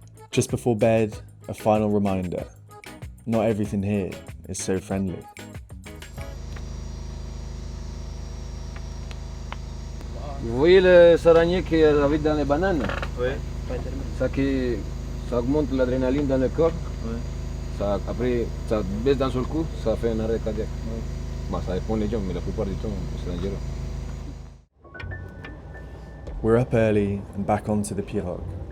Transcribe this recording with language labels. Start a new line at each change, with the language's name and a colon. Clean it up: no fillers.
English: Just before bed, a final reminder. Not everything here is so friendly.
French: Vous voyez le saranier qui habite dans les bananes? Oui. Ça augmente l'adrénaline dans le corps. Oui. Après, ça baisse d'un seul coup, ça fait un arrêt cardiaque. Oui. Bon, ça dépend des gens, mais la plupart du temps, c'est dangereux.
English: We're up early and back onto the pirogue.